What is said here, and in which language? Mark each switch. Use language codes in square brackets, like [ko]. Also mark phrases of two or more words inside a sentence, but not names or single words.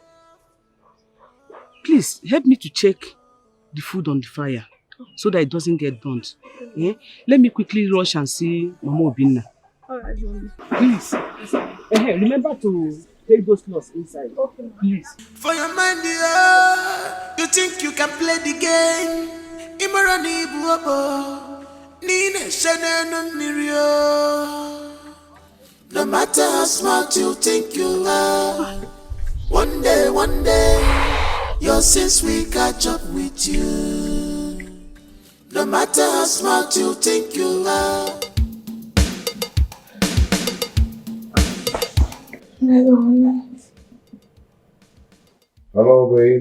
[en] Please, help me to check the food on the fire so that it doesn't get burnt. Yeah? Let me quickly rush and see Mama Obinna. Alright, Mommy. Please. Remember to take those clothes inside. Okay. Please. For your mind, yeah, you think you can play the game. [ig] Imarani buabo, nine shene no mirio. [en] No matter how smart you think you are, one day, your sins will catch up with you. No matter how smart you think you are. Hello, babe.